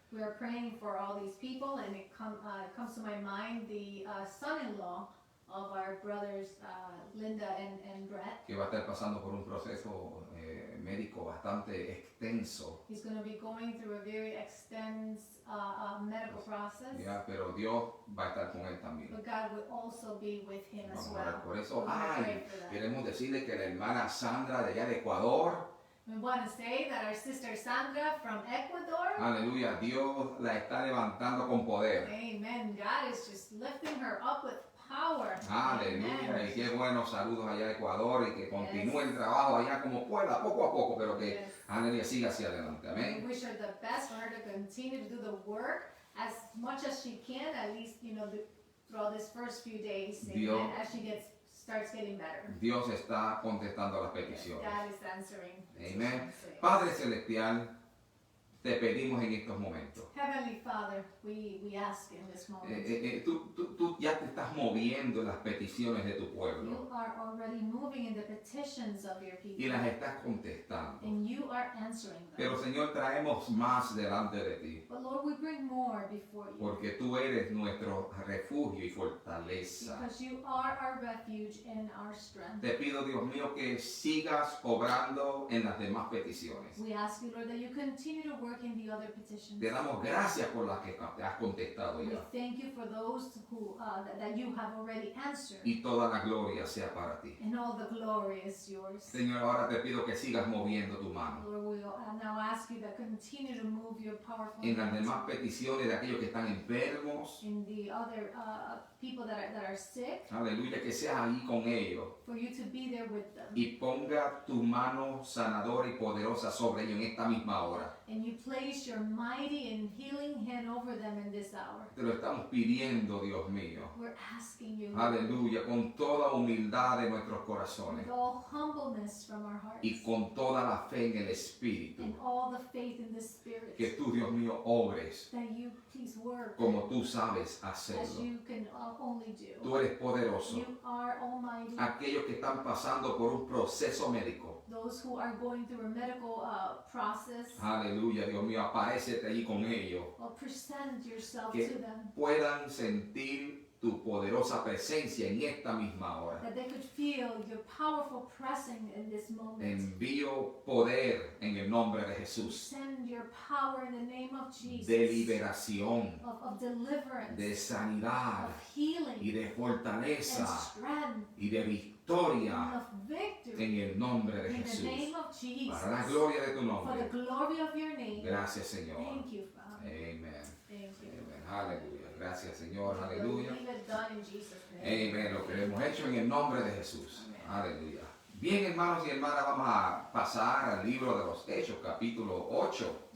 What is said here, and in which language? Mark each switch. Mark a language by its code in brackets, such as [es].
[en] We are praying for all these people, and it comes to my mind the son-in-law of our brothers Linda and Brett. [es] Que va a estar pasando por un proceso médico bastante extenso. [en] He's going to be going through a very extensive medical process. [es] Ya, pero Dios va a estar con él también. [en] But God will also be with him as [es] Vamos a orar [en] well. [es] por eso. [en] We're gonna pray Ay, for that. [es] queremos decirle que la hermana Sandra de allá de Ecuador, [en] We want to say that our sister Sandra from Ecuador, [es] aleluya, Dios la está levantando con poder. [en] amen, God is just lifting her up with power. [es] Aleluya, [en] Amen. [es] y qué buenos saludos allá de Ecuador y que continúe el trabajo allá como pueda, poco a poco, pero que, [en] Yes. [es] aleluya, siga hacia adelante. [en] We [es] Amén. [en] wish her the best for her to continue to do the work as much as she can, at least, throughout this first few days, [es] Dios. [en] amen, as she starts getting better. [es] Dios está contestando las peticiones. [en] God is answering. [es] Amén. Padre Celestial, te pedimos en estos momentos. [en] Heavenly Father, we ask in this moment. [es] Tú ya te estás moviendo en las peticiones de tu pueblo [en] You are already moving in the petitions of your [es] y [en] people, [es] las estás contestando. [en] and you are answering them. [es] Pero Señor, traemos más delante de ti, [en] But Lord, we bring more before you, [es] porque tú eres nuestro refugio y fortaleza. [en] because you are our refuge and our strength. [es] Te pido, Dios mío, que sigas obrando en las demás peticiones. [en] We ask you, Lord, that you continue to work in the other petitions. [es] Te damos gracias por las que te has contestado [en] We [es] ya. [en] thank you for those who that you have already answered, [es] Y toda la gloria sea para ti. [en] and all the glory is yours. [es] Señor, ahora te pido que sigas moviendo tu mano [en] Lord, we now ask you that continue to move your powerful [es] en las [en] hands [es] demás peticiones de aquellos que están enfermos. [en] in the other people that are sick, [es] Aleluya, que seas ahí con ellos [en] for you to be there with them. [es] y ponga tu mano sanadora y poderosa sobre ellos en esta misma hora. [en] And you place your mighty and healing hand over them in this hour. [es] Te lo estamos pidiendo, Dios mío. [en] We're asking you, [es] Aleluya, con toda humildad de nuestros corazones [en] with all humbleness from our hearts, [es] y con toda la fe en el Espíritu, [en] and all the faith in the Spirit, [es] que tú, Dios mío, obres [en] that you please work [es] como tú sabes [en] as [es] hacerlo. [en] you can only do. [es] Tú eres poderoso. [en] You are almighty. [es] Aquellos que están pasando por un proceso médico, [en] Those who are going through a medical process, [es] aleluya, Dios mío, aparécete allí con ellos, [en] present yourself [es] Que- [en] to them, [es] puedan sentir tu poderosa presencia en esta misma hora. [en] that they could feel your powerful pressing in this moment. [es] Envío poder en el nombre de Jesús, [en] Send your power in the name of Jesus, [es] de liberación, [en] of deliverance, [es] de sanidad [en] of healing, [es] y de [en] and [es] fortaleza [en] strength, [es] y de [en] and [es] victoria [en] of victory [es] en el nombre de [en] in the [es] Jesús. [en] name of Jesus. [es] Para la gloria de tu [en] For the [es] nombre. [en] glory of your name. [es] Gracias, Señor. [en] Thank you, Father. [es] Amén. [en] Thank you. [es] Amén. Aleluya. Gracias, Señor. [en] We [es] Aleluya. [en] believe it done in Jesus' name. [es] Amén. Lo que hemos hecho en el nombre de Jesús. Aleluya. Bien, hermanos y hermanas, vamos a pasar al libro de los Hechos, capítulo 8.